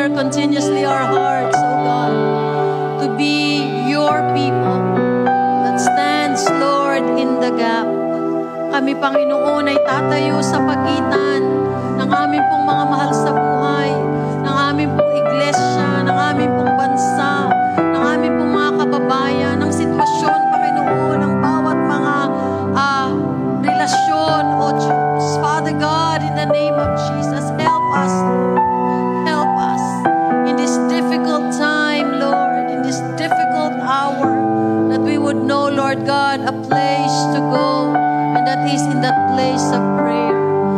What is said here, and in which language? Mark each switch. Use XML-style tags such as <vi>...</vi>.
<en>continuously our hearts, O God, to be your people that stands, Lord, in the gap.</en> <tl>Kami, Panginoon, ay tatayo sa pagitan ng aming pong mga mahal sa buhay, ng aming pong iglesia, ng aming pong bansa, ng aming pong mga kababayan, ng sitwasyon, Panginoon, ng bawat mga relasyon, O Diyos.</tl> <en>Father God, in the name of Jesus, help us, Lord. Help us in this difficult time, Lord, in this difficult hour, that we would know, Lord God, a place to go, and that is in that place of prayer.</en>